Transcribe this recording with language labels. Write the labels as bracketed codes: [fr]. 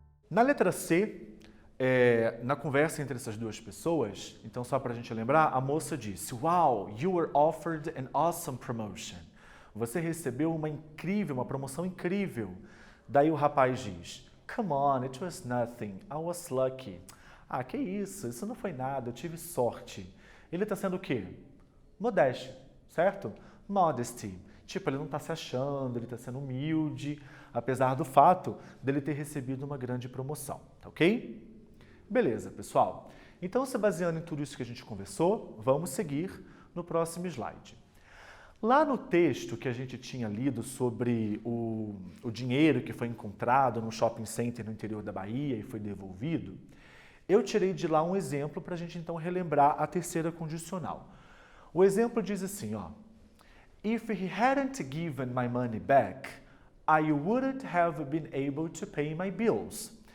[pt] Na letra C, na conversa entre essas duas pessoas, então só para a gente lembrar, a moça disse, [en] "Wow, you were offered an awesome promotion." [pt] Você recebeu uma promoção incrível. Daí o rapaz diz, [en] "Come on, it was nothing, I was lucky." [pt] Ah, que isso não foi nada, eu tive sorte. Ele está sendo o quê? Modesto, certo? Modesty. Tipo, ele não está se achando, ele está sendo humilde, apesar do fato dele ter recebido uma grande promoção, tá ok? Beleza, pessoal. Então, se baseando em tudo isso que a gente conversou, vamos seguir no próximo slide. Lá no texto que a gente tinha lido sobre o dinheiro que foi encontrado no shopping center no interior da Bahia e foi devolvido, eu tirei de lá um exemplo para a gente então relembrar a terceira condicional. O exemplo diz assim, ó, [en] "If he hadn't given my money back, I wouldn't have been able to pay my bills."